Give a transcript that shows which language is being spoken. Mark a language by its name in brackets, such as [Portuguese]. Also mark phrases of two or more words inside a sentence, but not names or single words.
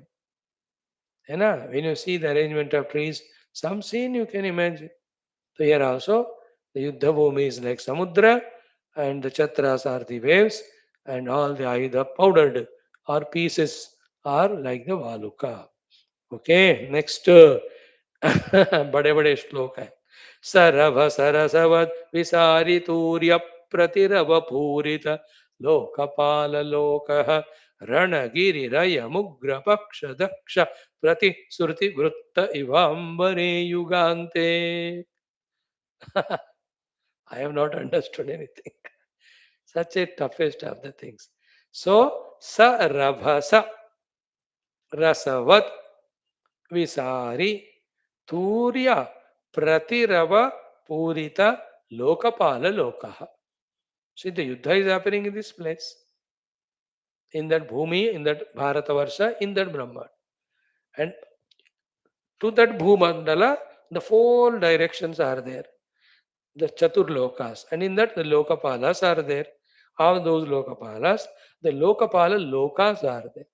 [English] When you see the arrangement of trees, some scene you can imagine. So here also, the [Sanskrit] युद्ध भूमि [English] is like Samudra, and the Chatras are the waves, and all the Ayudha powdered or pieces are like the Valuka. Okay, next [Hindi] बड़े बड़े श्लोक है [Sanskrit] सरभ सरसवद विसारी तूर्य प्रतिरव पूरित लोकपाल लोक रणगिरिरय मुग्र पक्ष दक्ष प्रति श्रुति वृत्त इवांबरे युगान्ते. [English] I have not understood anything. Such a toughest of the things. So, [Sanskrit] सरभस रसवत् विसारि तूर्य प्रतिरव पूरित लोकपाल लोकः. [English] See, the Yuddha is happening in this place, in that Bhumi, in that Bharatavarsha, in that Brahma. And to that Bhumandala, the four directions are there. The Chaturlokas. And in that, the Lokapalas are there. Of those Lokapalas, the Lokapala Lokas are there.